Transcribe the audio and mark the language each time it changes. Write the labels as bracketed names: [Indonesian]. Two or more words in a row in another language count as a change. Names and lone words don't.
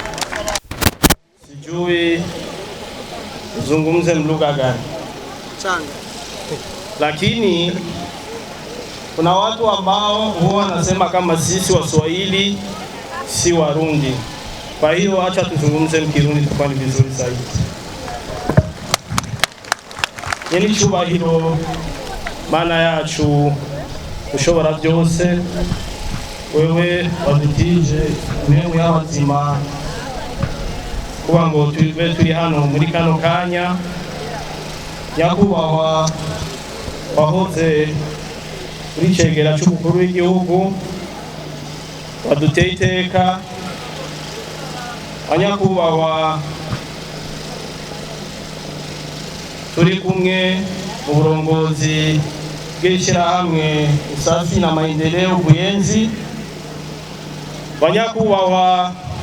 [Swahili] Sijui uzungumze mlugha gani changa, lakini kuna watu ambao huwa wanasema kama sisi Waswahili si Warundi. Kwa hiyo acha tuzungumze mkirundi tufanye vizuri zaidi. [Rundi] Yeni cyubahiro mana yacu ushobora byose, wewe wadutije mwe y'abazima kuba ngo turi hano muri kano kanya. Nyakubahwa wahoze uri cegera cy'umukuru w'igihugu, waduteye iteka, abanyakubahwa turi kumwe mu burongozi bw'ishyirahamwe Usafi na Maendeleo Buyenzi, abanyakubahwa